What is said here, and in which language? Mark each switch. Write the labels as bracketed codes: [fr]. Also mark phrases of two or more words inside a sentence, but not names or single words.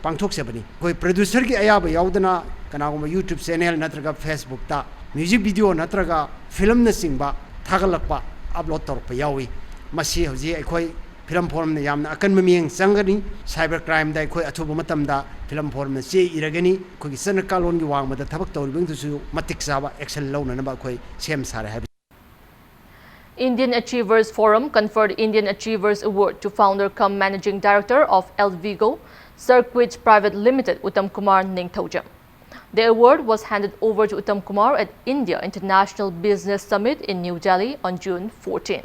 [mni] pangthok sebani koi producer gi ayaba yaudana kanaguma YouTube channel natraga Facebook ta [en] music video [mni] natraga film na singba thagalakpa upload torpa yawi masi hoji aikoi [en] film forum [mni] na yamna akan mamiyeng sangani [en] cyber crime [mni] da aikoi athuba matamda [en] film forum [mni] na che iragani koi sana kalon gi wangma da thabak tawribeng du matik saba action lawna na ba koi sem sare ha. [en] Indian Achievers Forum conferred Indian Achievers Award to founder cum managing director of Elvigo Circuits Private Limited Uttam Kumar Ningthaujam. The award was handed over to Uttam Kumar at India International Business Summit in New Delhi on June 14.